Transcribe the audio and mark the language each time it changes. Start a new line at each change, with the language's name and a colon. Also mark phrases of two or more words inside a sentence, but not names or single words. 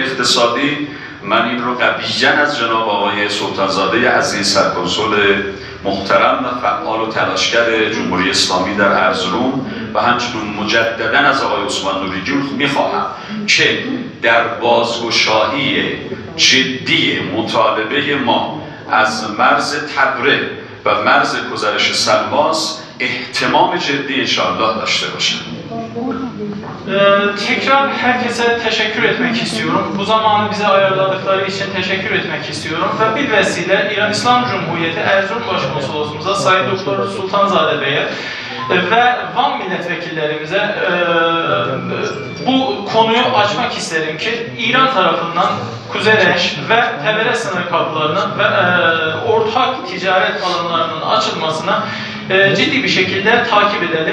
Persian: اقتصادی من این رو قویاً از جناب آقای سلطانزاده عزیز سرکنسول محترم و فعال و تلاشگر جمهوری اسلامی در ارزروم و همچنین مجدداً از آقای عثمان نوری‌جون میخواهم که در بازگشایی جدی مطالبه ما از مرز تبره و مرز گذرش سلماس اهتمام جدی انشاءالله داشته باشند.
Turkish: Tekrar herkese teşekkür etmek istiyorum. Bu zamanı bize ayarladıkları için teşekkür etmek istiyorum. Ve bir vesile İran İslam Cumhuriyeti Erzurum Başkonsolosumuza Sayın Doktor Sultanzade Bey'e ve Van milletvekillerimize bu konuyu açmak isterim ki İran tarafından Kuzereş ve Tebere sınır kapılarının ve ortak ticaret alanlarının açılmasına ciddi bir şekilde takip edelim.